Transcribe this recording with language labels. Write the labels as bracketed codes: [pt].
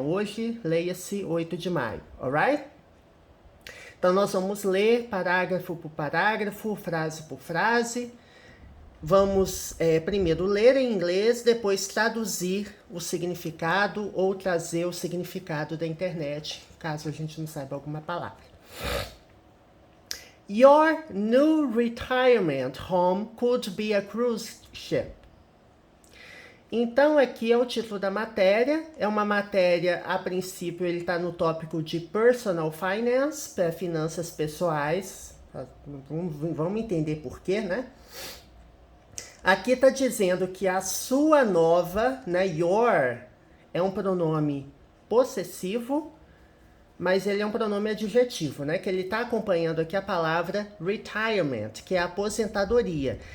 [pt] Hoje, leia-se 8 de maio, alright? Então, nós vamos ler parágrafo por parágrafo, frase por frase. Vamos primeiro ler em inglês, depois traduzir o significado ou trazer o significado da internet, caso a gente não saiba alguma palavra. [en] Your new retirement home could be a cruise ship. [pt] Então, aqui é o título da matéria. É uma matéria, a princípio, ele está no tópico de personal finance, para finanças pessoais. Vamos entender por quê, né? Aqui está dizendo que a sua nova, né, your, é um pronome possessivo, mas ele é um pronome adjetivo, né, que ele está acompanhando aqui a palavra retirement, que é a aposentadoria.